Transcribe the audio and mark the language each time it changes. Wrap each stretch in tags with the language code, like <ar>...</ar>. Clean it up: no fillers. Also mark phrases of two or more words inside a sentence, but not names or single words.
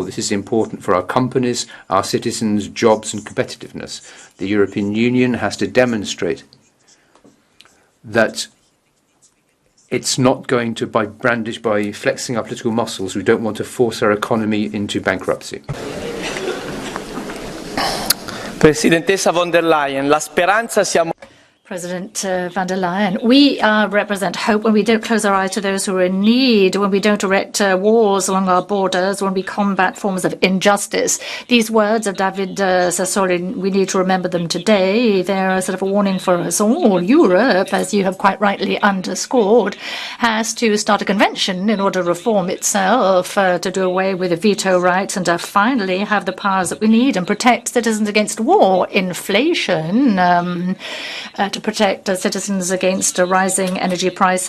<en>This is important for our companies, our citizens, jobs and competitiveness. The European Union has to demonstrate that it's not going to by flexing our political muscles. We don't want to force our economy into bankruptcy.</en> <it>Presidentessa von der Leyen, la speranza siamo...</it> <en>President von der Leyen, we represent hope when we don't close our eyes to those who are in need, when we don't erect walls along our borders, when we combat forms of injustice. These words of David Sassoli, we need to remember them today. They're a sort of a warning for us all. Europe, as you have quite rightly underscored, has to start a convention in order to reform itself, to do away with the veto rights and to finally have the powers that we need and protect citizens against war, inflation, to protect citizens against rising energy prices.</en>